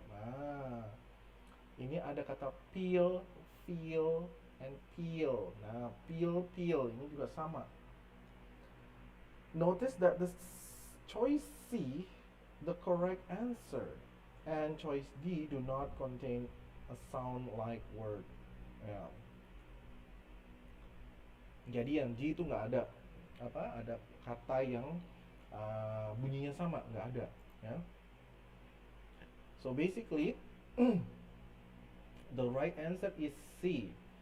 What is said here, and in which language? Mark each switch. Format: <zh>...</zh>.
<id>Nah, ini ada kata peel, feel, and peel. Nah, peel ini juga sama.</id> <en>Notice that the choice C, the correct answer, and choice D do not contain a sound like word.</en> <id>Ya. Jadi yang D itu nggak ada ada kata yang bunyinya sama, nggak ada ya.</id> <en>So basically the right answer is C.</en>